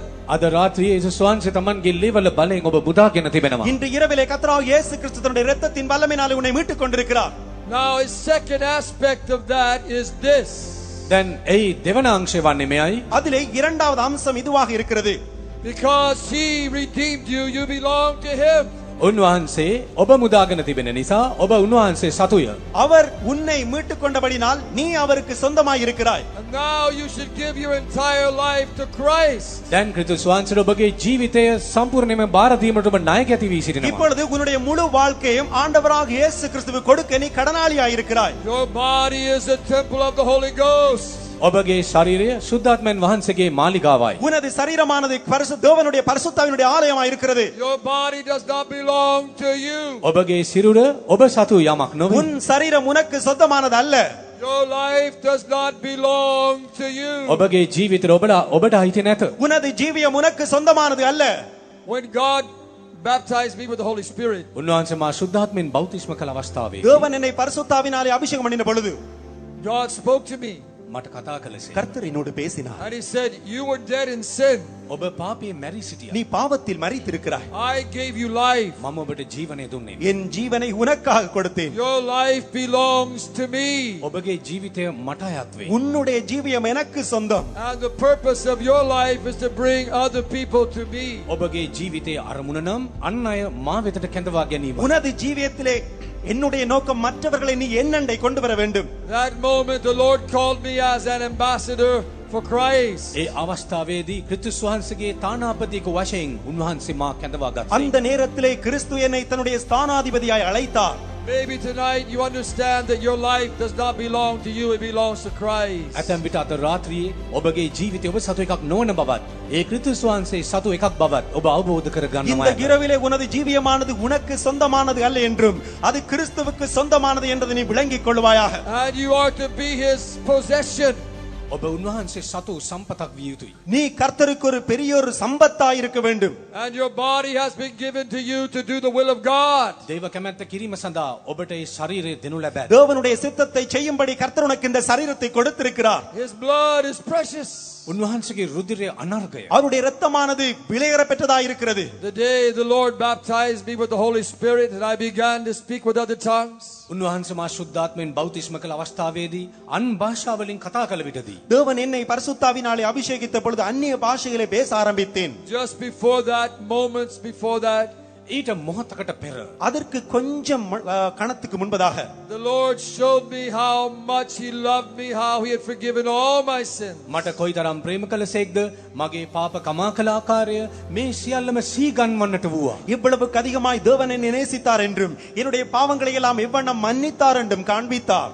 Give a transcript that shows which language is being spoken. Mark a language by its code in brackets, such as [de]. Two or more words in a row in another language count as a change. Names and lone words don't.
[si] අද රාත්‍රියේ යේසුස් වහන්සේ තමන්ගේ ලේවල බලයෙන් ඔබ මුදාගෙන තිබෙනවා. [ta] இன்று இரவிலே கர்த்தராகிய இயேசு கிறிஸ்து தன்னுடைய இரத்தத்தின் வல்லமையினாலே உன்னை மீட்டுக் கொண்டிருக்கிறார். [en] Now a second aspect of that is this. [si] දැන් එයි දෙවන අංශය වන්නේ මෙයයි. [ta] அதிலே இரண்டாவது அம்சம் இதுவாக இருக்கிறது. [en] Because he redeemed you, you belong to him. [si] උන්වහන්සේ ඔබ මුදාගෙන තිබෙන නිසා ඔබ උන්වහන්සේ සතුය. [ta] அவர் உன்னை மீட்டுக் கொண்டபடினால் நீ அவருக்கு சொந்தமாய் இருக்கிறாய். [en] And now you should give your entire life to Christ. [si] දැන් ක්‍රිස්තුස් වහන්සේට ඔබගේ ජීවිතය සම්පූර්ණයෙන්ම බාර දීමට ඔබ නායක ඇති වී සිටිනවා. [ta] இப்பொழுது உன்னுடைய முழு வாழ்க்கையும் ஆண்டவராகிய இயேசு கிறிஸ்துவுக்கு கொடுக்க நீ கடனாளியாய் இருக்கிறாய். [en] Your body is a temple of the Holy Ghost. [si] ඔබගේ ශරීරය සුද්ධාත්මයන් වහන්සේගේ මාලිගාවයි. [ta] உனது சரீரமானது தேவனுடைய பரிசுத்தாவினுடைய ஆலயமாய் இருக்கிறது. [en] Your body does not belong to you. [si] ඔබගේ සිරුර ඔබ සතු යමක් නොවේ. [ta] உன் சரீரம் உனக்கு சொந்தமானது அல்ல. [en] Your life does not belong to you. [si] ඔබගේ ජීවිතය ඔබට අයිති නැත. [ta] உனது ஜீவியம் உனக்கு சொந்தமானது அல்ல. [en] When God baptized me with the Holy Spirit, [si] උන්වහන්සේ මා සුද්ධාත්මයෙන් බෞතිස්ම කළ අවස්ථාවේ [ta] தேவன் என்னை பரிசுத்தாவினாலே அபிஷேகம் பண்ணின பொழுது [en] God spoke to me [si] මට කතා කළසේ. [ta] கர்த்தர் என்னோடு பேசினார். [en] and he said, you were dead in sin. [si] ඔබ පාපයේ මැරී සිටියා. [ta] நீ பாவத்தில் மரித்திருக்கிறாய். [en] I gave you life. [si] මම ඔබට ජීවනය දුන්නේ. [ta] என் ஜீவனை உனக்காக கொடுத்தேன். [en] Your life belongs to me. [si] ඔබගේ ජීවිතය මට අයත් වේ. [ta] உன்னுடைய ஜீவியம் எனக்கு சொந்தம். [en] And the purpose of your life is to bring other people to me. [si] ඔබගේ ජීවිතයේ අරමුණ නම් අන් අය මා වෙතට කැඳවා ගැනීම. [ta] உனது ஜீவியத்திலே என்னுடைய நோக்கம் மற்றவர்களை நீ என்னண்டை கொண்டு வர வேண்டும். [en] That moment the Lord called me as an ambassador for Christ. [si] ඒ අවස්ථාවේදී ක්‍රිස්තුස් වහන්සේගේ තානාපතික වශයෙන් උන්වහන්සේ මා කැඳවා ගත්තා. [ta] அந்த நேரத்திலே கிறிஸ்து என்னை தன்னுடைய ஸ்தானாதிபதியாய் அழைத்தார். [en] Maybe tonight you understand that your life does not belong to you, it belongs to Christ. [si] ඇතැම් විට අද රාත්‍රියේ ඔබගේ ජීවිතය ඔබ සතු එකක් නොවන බවත් ඒ ක්‍රිස්තුස් වහන්සේ සතු එකක් බවත් ඔබ අවබෝධ කර [ta] இந்த [si] ගන්නවා. [ta] இரவிலே உனது ஜீவியமானது உனக்கு சொந்தமானது அல்ல என்றும் அது கிறிஸ்துவுக்கு சொந்தமானது என்றதை நீ விளங்கிக் கொள்வாயாக. [en] And you are to be his possession. [si] ඔබ උන්වහන්සේ සතු සම්පතක් විය යුතුයි. [ta] நீ கர்த்தருக்கு ஒரு பெரிய ஒரு சம்பத்தாய் இருக்க வேண்டும். [en] And your body has been given to you to do the will of God. [si] දේව කැමැත්ත කිරීම සඳහා ඔබට ඒ ශරීරය දෙනු ලැබේ. [ta] தேவனுடைய சித்தத்தை செய்யும்படி கர்த்தர் உனக்கு இந்த சரீரத்தை கொடுத்திருக்கிறார். [en] His blood is precious. [si] උන්වහන්සේගේ රුධිරය අනර්ගය. [ta] அவருடைய இரத்தமானது விலையேற பெற்றதாய் இருக்கிறது. [en] The day the Lord baptized me with the Holy Spirit and I began to speak with other tongues, [si] උන්වහන්සේ මා ශුද්ධාත්මයෙන් බෞතිස්ම කළ අවස්ථාවේදී අන් භාෂාවලින් කතා කළ විටදී [ta] தேவன் என்னை பரிசுத்தாவினாலே அபிஷேகித்த பொழுது அந்நிய பாஷைகளை பேச ஆரம்பித்தேன். [en] just before that, moments before that, [si] ඊට මොහොතකට පෙර [ta] அதற்கு கொஞ்சம் கணத்துக்கு முன்பதாக [en] the Lord showed me how much he loved me, how he had forgiven all my sins. [si] මට කොයිතරම් ප්‍රේම කළසේක්ද මගේ පාප කමා කළ ආකාරය මේ සියල්ලම සීගන්වන්නට වූවා. [ta] இவ்வளவுக்கு அதிகமாய் தேவன் என்னை நேசித்தார் என்றும் என்னுடைய பாவங்களை எல்லாம் எவ்வண்ணம் மன்னித்தார் என்றும் காண்பித்தார்.